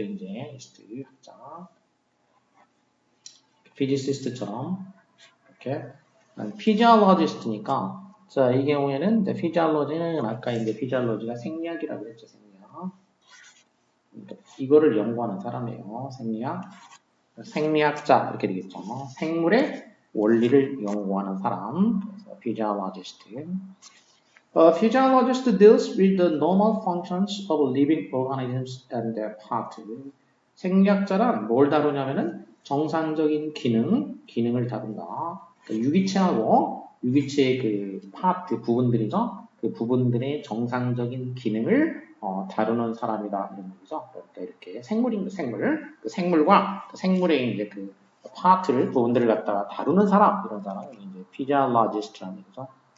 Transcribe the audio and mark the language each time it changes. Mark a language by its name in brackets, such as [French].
[Korean] 이제 이스트 학자, physicist처럼 이렇게 physiologist니까 자 이 경우에는 이제 physiology는 아까 이제 physiology가 생리학이라고 했죠. 생리학. 이거를 연구하는 사람이에요. 생리학자 이렇게 되겠죠. 생물의 원리를 연구하는 사람. 그래서 physiologist. [English] Physiologist deals with the normal functions of living organisms and their parts. [Korean] 생리학자란 뭘 다루냐면은 정상적인 기능을 다룬다. 그러니까 유기체의 그 파트 부분들이죠. 그 부분들의 정상적인 기능을 다루는 사람이다 이런 거죠. 그러니까 이렇게 생물. 그 생물과 그 생물의 이제 그 부분들을 갖다가 다루는 사람 이런 사람이 이제 physiologist라는 거죠.